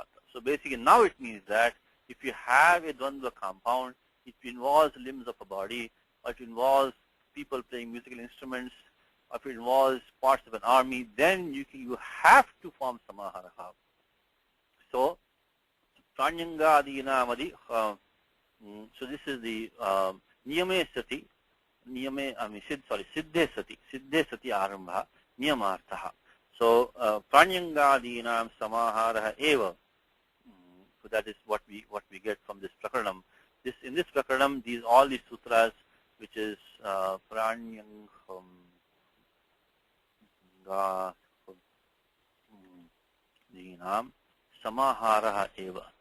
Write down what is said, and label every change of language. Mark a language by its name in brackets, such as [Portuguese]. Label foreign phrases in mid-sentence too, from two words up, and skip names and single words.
[English] So basically now it means that if you have a Dvandva compound, it involves limbs of a body, or it involves people playing musical instruments, or if it involves parts of an army, then you have to form Samahara. [Sanskrit] So Pranyanga Dinamadi, [English] so this is the [Sanskrit] Niyame Sati, Siddhe Sati Arambha, Niyamarthaha. So Pranyangadinam Samahara Eva. [English] So that is what we get from this Prakaranam. In this Prakaranam, all these sutras, which is [Sanskrit] Pranyanga Dinam Samahara Eva.